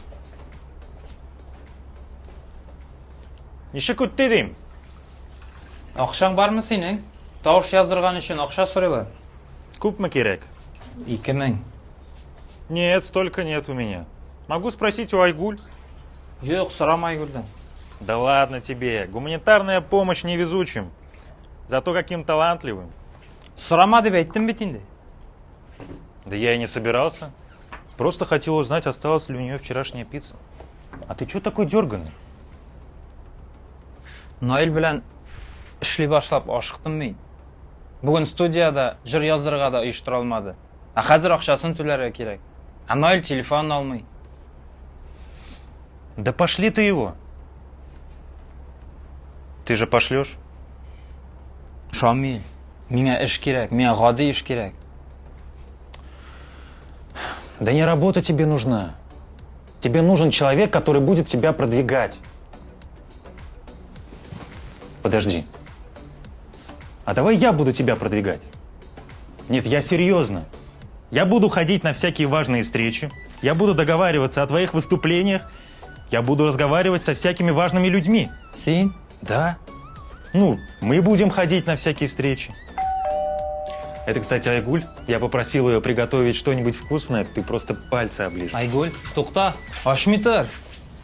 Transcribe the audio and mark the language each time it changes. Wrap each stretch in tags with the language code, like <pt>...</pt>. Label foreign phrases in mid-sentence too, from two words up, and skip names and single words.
<tt>Ничек үтте дим? Акчаң бармы синең? Тавыш яздырган өчен акча сорыйлар. Күпме кирәк? 2000.</tt> <ru>Нет, столько нет у меня. Могу спросить у Айгуль?</ru> <tt>Юк, сорамай Гүлдән.</tt> <ru>Да ладно тебе. Гуманитарная помощь невезучим. Зато каким талантливым.</ru> <tt>Сорама дип әйттем бит инде.</tt> <ru>Да я и не собирался. Просто хотел узнать, осталась ли у нее вчерашняя пицца. А ты чё такой дерганый?</ru> <tt>Наил белән эшли башлап ашыктым мин. Бүген студияда җыр яздырырга да оештыра алмады. А хәзер акчасын түләргә кирәк. А Наил телефон алмый.</tt> <ru>Да пошли ты его. Ты же пошлешь?</ru> <tt>Шамил, миңа эш кирәк, миңа гади эш кирәк.</tt> <ru>Да не работа тебе нужна. Тебе нужен человек, который будет тебя продвигать. Подожди. А давай я буду тебя продвигать. Нет, я серьезно. Я буду ходить на всякие важные встречи. Я буду договариваться о твоих выступлениях. Я буду разговаривать со всякими важными людьми.</ru> <tt>Син?</tt> <ru>Да. Ну, мы будем ходить на всякие встречи. Это, кстати, Айгуль. Я попросил ее приготовить что-нибудь вкусное. Ты просто пальцы оближешь.</ru> <tt>Айгуль, тукта, ашмый тор.</tt>